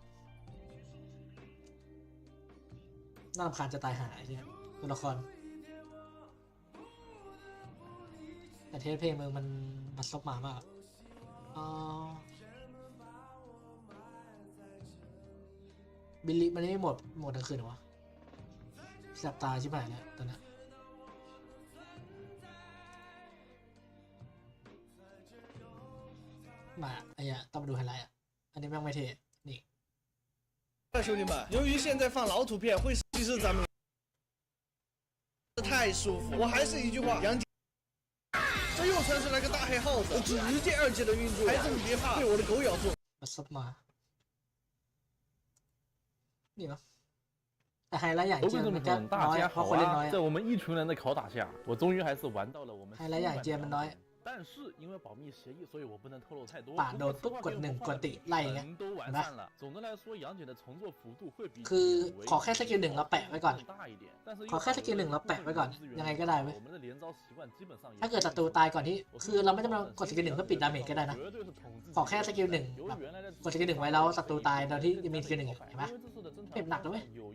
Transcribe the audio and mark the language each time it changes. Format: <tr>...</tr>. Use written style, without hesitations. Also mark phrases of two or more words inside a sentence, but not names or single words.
<th>น่ารำคาญจะตายหาไอ้เนี่ยตัวละครแต่เทสเพลงมึงมันบัดซบหมามากบิลลี่มันไม่หมดทั้งคืนหรอวะแสบตาชิบหายแล้วตอนนี้มาไอ้ต้องมาดูไฮไลท์อันนี้แม่งไม่เท่นี่</th> <zh>兄弟们，由于现在放老图片会稀释咱们，太舒服。我还是一句话，杨姐，这又传出来个大黑耗子，直接2级的运作，孩子们别怕，被我的狗咬住。</zh> <th>บัดซบมานี่เนาะแต่ไฮไลท์อย่างเจียนมันก็น้อยเพราะคนเล่นน้อย</th> <zh>在我们一群人的拷打下，我终于还是玩到了我们。</zh> <th>ไฮไลท์อย่างเจียนมันน้อย</th> <zh>但是因为保密协议，所以我不能透露太多。</zh> <th>ป่าโดนปุ๊บกด1กดติไล่อย่างเงี้ย</th> <zh>都完善了。总的来说，杨戬的重做幅度会比</zh> <th>คือขอแค่สกิล1เราแปะไว้ก่อนขอแค่สกิล1เราแปะไว้ก่อนยังไงก็ได้เว้ยถ้าเกิดศัตรูตายก่อนที่คือเราไม่จำเป็นกดสกิล1เพื่อปิดดาเมจก็ได้นะขอแค่สกิล1แบบกดสกิล1ไว้แล้วศัตรูตายโดยที่ยังมีสกิล1เห็นไหมเจ็บหนักเลยเว้ย</th>